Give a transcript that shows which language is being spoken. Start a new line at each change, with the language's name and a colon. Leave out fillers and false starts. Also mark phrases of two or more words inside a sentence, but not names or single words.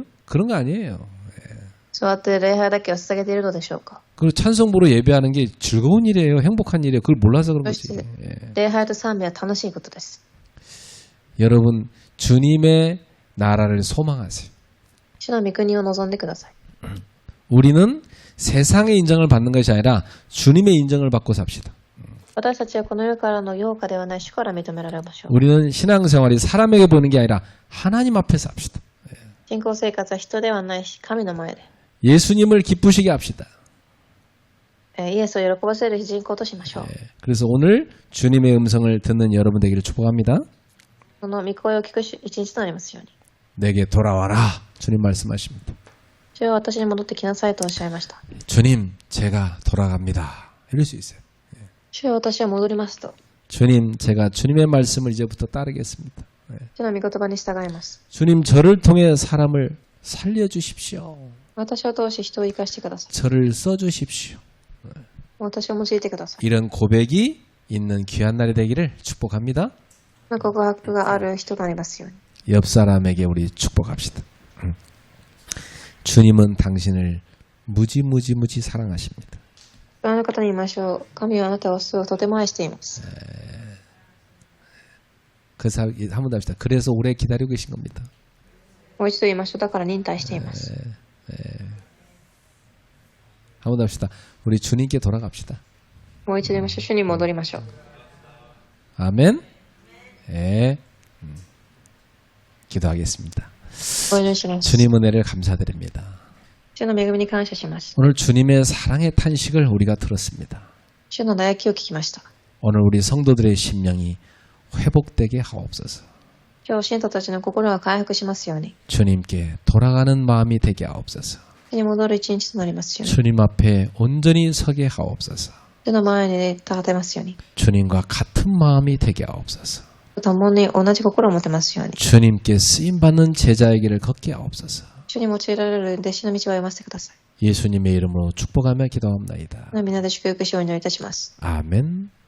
Korean: 그런 거 아니에요.
Japanese: 座って礼拝だけを捧げているのでしょうか。
Korean: 그리고 찬송 부르고 예배하는 게 즐거운 일이에요. 행복한 일이에요. 그걸 몰라서 그런
Japanese: そ
Korean: 거지.
Japanese: して
Korean: 예.
Japanese: 礼拝と賛美は楽しいことです。
Korean: 여러분 주님의 나라를 소망하세요.
Japanese: 主の御国を望んでください。
Korean: 우리는 세상의 인정을 받는 것이 아니라 주님의 인정을 받고 삽시다.
Japanese: 私たちはこの世からの評価ではない主から認められましょう。
Korean: 우리는 신앙생활이 사람에게 보는 게 아니라 하나님 앞에서 합시다.
Japanese: 信仰生活は人ではないし、神の前で。
Korean: 예수님을 기쁘시게 합시다.
Japanese: イエスを喜ばせる人口としましょう。
Korean: 그래서 오늘 주님의 음성을 듣는 여러분 되기를 축복합니다.
Japanese: その御声を聞く一日となりますように。
Korean: 내게 돌아와라. 주님 말씀하십니다.
Japanese: 主は私に戻ってきなさいとおっしゃいました。
Korean: 주님, 제가 돌아갑니다. 이럴 수 있어요.
Japanese: 主は私は戻りますと。
Korean: 주님, 제가 주님의 말씀을 이제부터 따르겠습니다.
Japanese: 主の御言葉に従います。
Korean: 주님, 저를 통해 사람을 살려주십시오.
Japanese: 私を通し人を生かしてください。
Korean: 저를 써주십시오.
Japanese: 私を用いてください。
Korean: 이런 고백이 있는 귀한 날이 되기를 축복합니다.
Japanese: 告白がある人となりますように。
Korean: 옆 사람에게 우리 축복합시다. 주님은 당신을 무지 사랑하십니다.
Japanese: あの方に言いましょう。神はあなたをとても愛しています。
Korean: 그래서 한번 더 합시다. 그래서 오래 기다리고 계신 겁니다.
Japanese: もう一度言いましょう。だから忍耐しています。
Korean: 한번 더 합시다. 우리 주님께 돌아갑시다.
Japanese: もう一度言いましょう。主に戻りましょう。
Korean: 아멘. 네. 기도하겠습니다.
Japanese: お祈りします。
Korean: 주님 은혜를 감사드립니다.
Japanese: 主の恵みに感謝します。
Korean: 오늘 주님의 사랑의 탄식을 우리가 들었습니다.
Japanese: 主の嘆きを聞きました。
Korean: 오늘 우리 성도들의 심령이 회복되게 하옵소서.
Japanese: 今日、信徒たちの心が回復しますように。
Korean: 주님께 돌아가는 마음이 되게 하옵소서.
Japanese: 主に戻る一日となりますように。
Korean: 주님 앞에 온전히 서게 하옵소서.
Japanese: 主の前に立てますように。
Korean: 주님과 같은 마음이 되게 하옵소서.
Japanese: 共に同じ心を持てますように。
Korean: 주님께 쓰임받는 제자의 길을 걷게 하옵소서.
Japanese: 主に用いられる弟子の道を歩ませてください。
Korean: 예수님의 이름으로 축복하며 기도합나이다.
Japanese: 皆で祝福しをお祈りいたします。
Korean: 아멘.